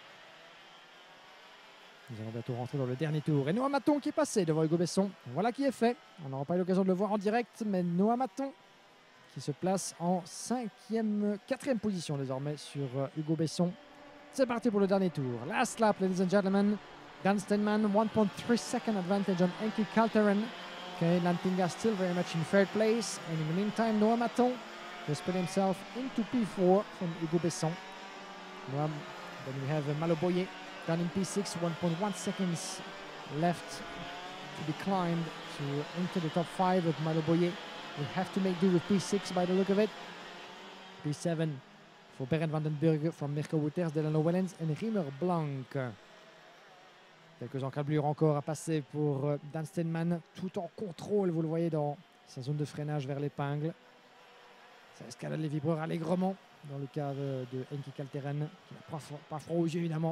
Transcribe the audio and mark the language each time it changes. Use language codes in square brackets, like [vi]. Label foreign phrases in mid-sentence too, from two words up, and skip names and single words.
[fr] Nous allons bientôt rentrer dans le dernier tour. Et Noah Maton qui est passé devant Hugo Besson. Voilà qui est fait. On n'aura pas eu l'occasion de le voir en direct, mais Noah Maton qui se place en 4e position désormais sur Hugo Besson. C'est parti pour le dernier tour. [en] Last lap, ladies and gentlemen. Dan Steinman, 1.3 second advantage on Enki Kalteren. Okay, Lantinga still very much in third place. And in the meantime, Noah Maton has put himself into P4 from Hugo Besson. Then we have Maloboye down in P6, 1.1 seconds left to be climbed to enter the top 5 of Maloboye. We have to make do with P6 by the look of it. P7 for Berend van den Burg from Mirko Wouters, Delano Wellens and Riemer Blanc. [fr] Quelques encablures encore à passer pour Dan Steinman, tout en contrôle, vous le voyez dans sa zone de freinage vers l'épingle. Ça escalade les vibreurs allègrement dans le cas de Enki Kalteren, qui n'a pas froid aux yeux évidemment.